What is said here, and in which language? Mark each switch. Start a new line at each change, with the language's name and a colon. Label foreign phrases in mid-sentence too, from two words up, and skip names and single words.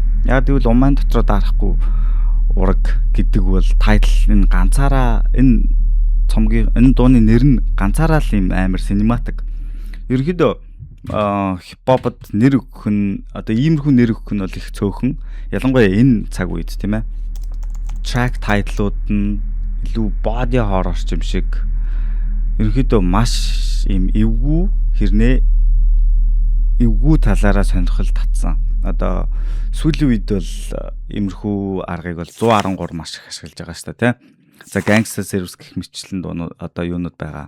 Mongolian: Яг гэвэл Уман дотроо дарахгүй ураг гэдэг бол тайтл энэ ганцаараа энэ цомгийн энэ дууны нэр нь ганцаараа л юм амар синематик. Ерөнхийдөө хипхопод нэр өгөх нь одоо иймэрхүү нэр өгөх нь бол их цөөхөн. Ялангуяа энэ цаг үед тийм ээ.
English: Track title-
Mongolian: ууд нь илүү
English: body horror
Mongolian: юм шиг ерөнхийдөө маш юм эвгүй хэрнээ эвгүй талаараа сонирхол татсан. Одоо сүүлийн үед бол иймэрхүү аргыг бол 113 маш их ашиглаж байгаа шүү дээ, тийм. За Gangsta Service гэх мэтчлэн дуунууд одоо юунууд байгаа.